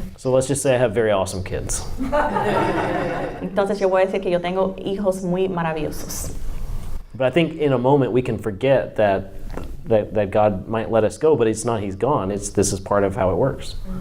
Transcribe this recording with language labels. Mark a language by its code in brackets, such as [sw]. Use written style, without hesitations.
[en] So let's just say I have very awesome kids. [es] Entonces yo voy a decir que yo tengo hijos muy maravillosos. [en] But I think in a moment we can forget that God might let us go, but it's not He's gone. This is part of how it works.